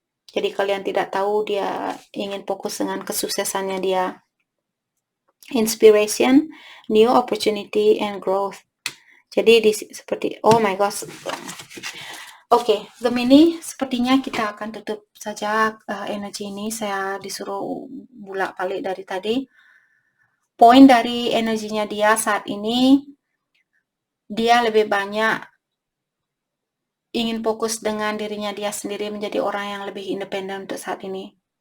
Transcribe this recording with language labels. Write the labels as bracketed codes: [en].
[id] Jadi kalian tidak tahu dia ingin fokus dengan kesuksesannya dia. [en] Inspiration, new opportunity, and growth. [id] Jadi seperti, [en] oh my gosh. [id] Oke, Gemini, sepertinya kita akan tutup saja energi ini. Saya disuruh bolak-balik dari tadi. Poin dari energinya dia saat ini, dia lebih banyak ingin fokus dengan dirinya dia sendiri, menjadi orang yang lebih independen untuk saat ini.